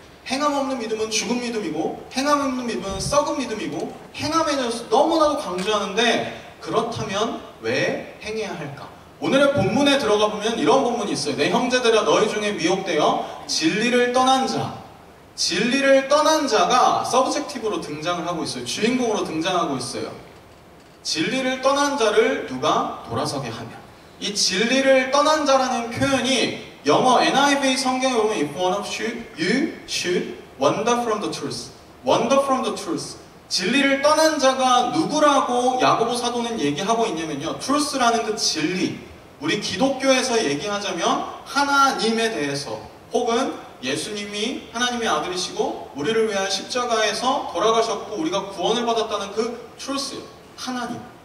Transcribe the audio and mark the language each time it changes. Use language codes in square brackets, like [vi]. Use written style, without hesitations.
[ko] 행함 없는 믿음은 죽은 믿음이고, 행함 없는 믿음은 썩은 믿음이고, 행함에 대해서 너무나도 강조하는데, 그렇다면 왜 행해야 할까? 오늘의 본문에 들어가 보면 이런 본문이 있어요. 내 형제들아, 너희 중에 미혹되어 진리를 떠난 자. 진리를 떠난 자가 서브젝티브로 등장을 하고 있어요. 주인공으로 등장하고 있어요. 진리를 떠난 자를 누가 돌아서게 하면. 이 진리를 떠난 자라는 표현이 영어 NIV 성경에 보면 [en] if one of you should wander from the truth. wander from the truth. [ko] 진리를 떠난 자가 누구라고 야고보 사도는 얘기하고 있냐면요, truth라는 그 진리, 우리 기독교에서 얘기하자면 하나님에 대해서, 혹은 예수님이 하나님의 아들이시고 우리를 위한 십자가에서 돌아가셨고 우리가 구원을 받았다는 그 truth, 하나님.